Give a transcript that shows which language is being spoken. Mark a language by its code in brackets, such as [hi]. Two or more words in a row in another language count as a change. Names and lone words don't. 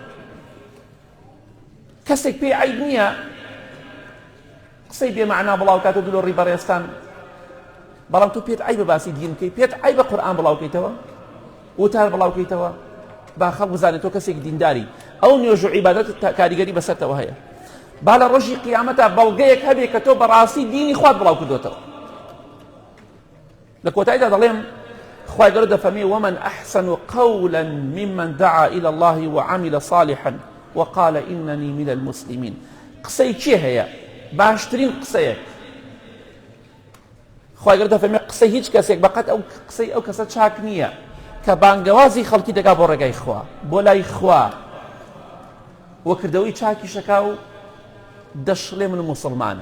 [ckb] کەسێک پێی عیب نییە قسەی بێمەعنا بڵاو کاتەوە دلۆڕی بەڕێستان، بەڵام تۆ پێت عیبە باسی دین بکەی، پێت عیبە قورئان بڵاو بکەیتەوە، وتار بڵاو بکەیتەوە، با خەڵک بزانێت تۆ کەسێک دینداری، ئەو نوێژ و عیبادەت کاریگەری بەسەرتەوە هەیە. با لە ڕۆژی قیامەتە بەڵگەیەک هەبێ کە تۆ بەڕاستی دینی خوات بڵاو کردوتەوە. لە کۆتاییدا دەڵێم خوای گەورە دەفەرمێ [ar] ومن أحسن قولا ممن دعا إلى الله وعمل صالحا وقال إنني من المسلمين. [ckb] قسەی چی هەیە؟ باشترین قسەیەک خوای گەورە دەفەرمێ قسەی هیچ کەسێک بەقەت ئەو قسەی ئەو کەسە چاک نییە کە بانگەوازی خەڵکی دەگا بۆ ڕێگای خوا، بۆ لای خوا، وە کردەوەی چاکی شەکا و دەشڵێ من مسلمانم.